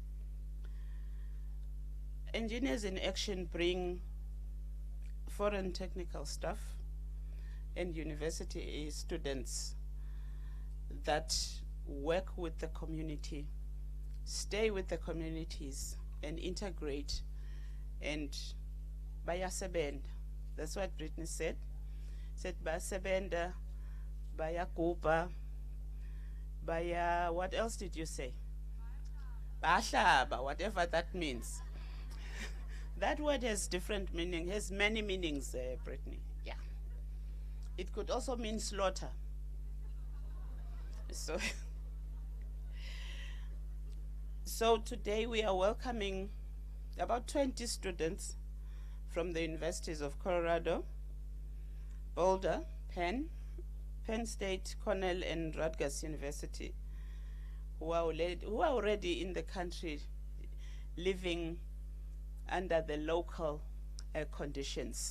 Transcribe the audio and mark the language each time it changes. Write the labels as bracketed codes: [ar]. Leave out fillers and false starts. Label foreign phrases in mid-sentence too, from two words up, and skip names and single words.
[en] Engineers in Action bring foreign technical staff and university students that work with the community, stay with the communities, and integrate, and bayasebenda. That's what Brittany said. [ss] Said bayasebenda, bayaguba, baya, [en] what else did you say? Bahlaba, whatever that means. That word has different meaning, has many meanings, Brittany. Yeah. It could also mean slaughter. So today we are welcoming about 20 students from the universities of Colorado, Boulder, Penn State, Cornell, and Rutgers University, who are already in the country living under the local conditions.